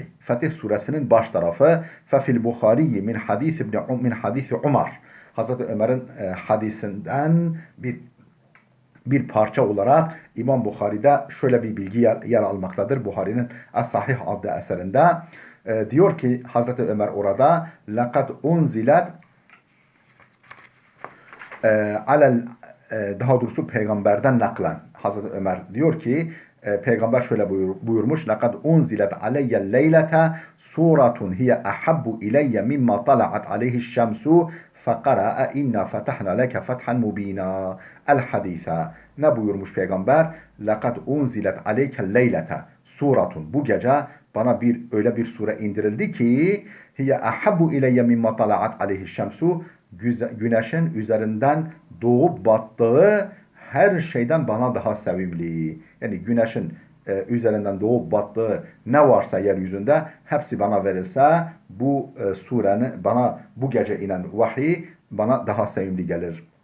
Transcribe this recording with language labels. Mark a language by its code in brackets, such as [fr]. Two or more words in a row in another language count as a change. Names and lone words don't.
[tr] Fetih suresinin baş tarafı. [ar] ففي البخاري من حديث عمر. [tr] Hazreti Ömer'in hadisinden bir parça olarak İmam Bukhari'de şöyle bir bilgi yer almaktadır. Buhari'nin Es-Sahih adlı eserinde diyor ki Hazreti Ömer orada [ar] لَقَدْ اُنْزِلَتْ [tr] alel daha doğrusu peygamberden naklen Hazreti Ömer diyor ki peygamber şöyle buyurmuş [ar] لَقَدْ اُنْزِلَتْ عَلَيَّ اللَّيْلَةَ سُورَةٌ هِيَ أَحَبُّ إِلَيَّ مِمَّا طَلَعَتْ عَلَيْهِ الشَّمْسُ فَقَرَأَ اِنَّا فَتَحْنَا لَكَ فَتْحًا مُب۪ينًا [tr] El-Hadîfe. Ne buyurmuş peygamber? [ar] لَقَدْ اُنْزِلَتْ عَلَيْكَ اللَّيْلَةَ suratun. [tr] Bu gece bana öyle bir sure indirildi ki [ar] هي أحب إلي مما طلعت عليه الشمس, [tr] güneşin üzerinden doğup battığı her şeyden bana daha sevimli. Yani güneşin üzerinden doğup battığı ne varsa yeryüzünde hepsi bana verilse bu surenin bana bu gece inen vahiy bana daha sevimli gelir.